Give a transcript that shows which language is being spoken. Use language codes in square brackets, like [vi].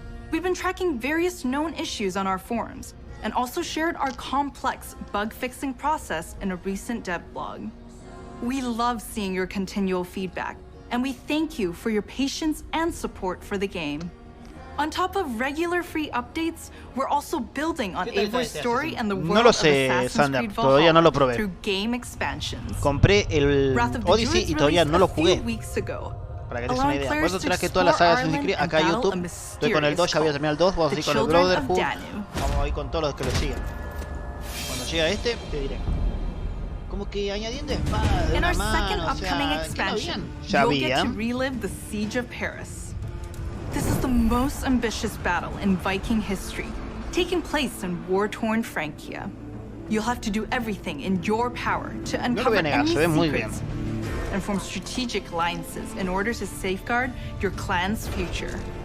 [en] We've been tracking various known issues on our forums, and also shared our complex bug-fixing process in a recent dev blog. We love seeing your continual feedback, and we thank you for your patience and support for the game. On top of regular free updates, we're also building on Eivor's story and the world of Assassin's Creed Valhalla through game expansions. [es] Compré el Odyssey y todavía no lo jugué. Para que te des una idea. Por eso traje toda la saga de Assassin's Creed acá a YouTube. Estoy con el 2, ya voy a terminar el 2. Vamos a ir con el Brotherhood. Vamos a ir con todos los que lo sigan. Cuando llega este, te diré. Como que añadiendo espadas de una mano, o sea, ya había. [en] This is the most ambitious battle in Viking history, taking place in war-torn Francia. You'll have to do everything in your power to uncover any secrets and form strategic alliances in order to safeguard your clan's future.